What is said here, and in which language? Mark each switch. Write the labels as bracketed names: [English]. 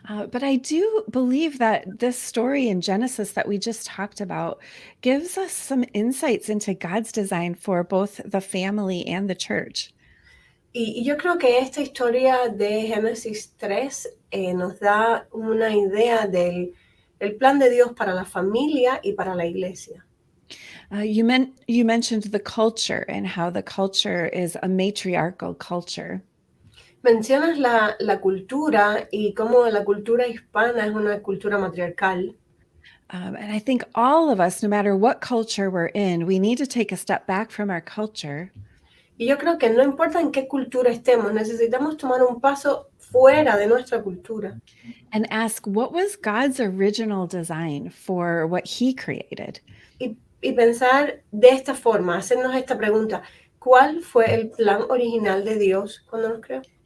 [English] But I do believe that this story in Genesis that we just talked about gives us some insights into God's design for both the family and the church. [Spanish] Y yo creo que esta historia de Génesis 3 nos da una idea del plan de Dios para la familia y para la iglesia. [English] You mentioned the culture and how the culture is a matriarchal culture. [Spanish] Mencionas la cultura y cómo la cultura hispana es una cultura matriarcal. [English] And I think all of us, no matter what culture we're in, we need to take a step back from our culture. [Spanish] Y yo creo que no importa en qué cultura estemos, necesitamos tomar un paso fuera de nuestra cultura [English] And ask, what was God's original design for what he created? [Spanish] y pensar de esta forma, hacernos esta pregunta: ¿cuál fue el plan original de Dios cuando nos creó?